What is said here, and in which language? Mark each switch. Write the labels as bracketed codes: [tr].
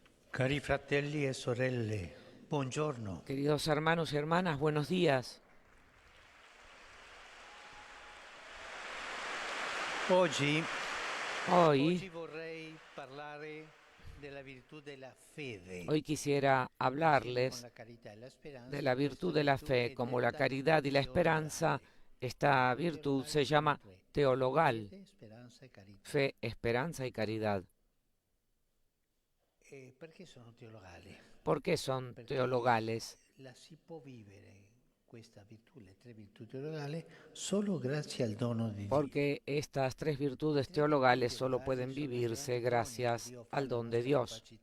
[it] Cari fratelli e sorelle, buongiorno. [es] Queridos hermanos y hermanas, buenos días. [it] Oggi [es] Hoy [it] vorrei parlare della virtù della fede. [es] quisiera hablarles de la virtud de la fe. Como la caridad y la esperanza, esta virtud se llama teologal. Fe, esperanza y caridad. [it] Perché sono teologali? [es] ¿Por qué son teologales? [it] La si può vivere questa virtù, le tre virtù teologali, solo grazie al dono di Dio. [es] Porque estas tres virtudes teologales solo pueden vivirse gracias al don de Dios.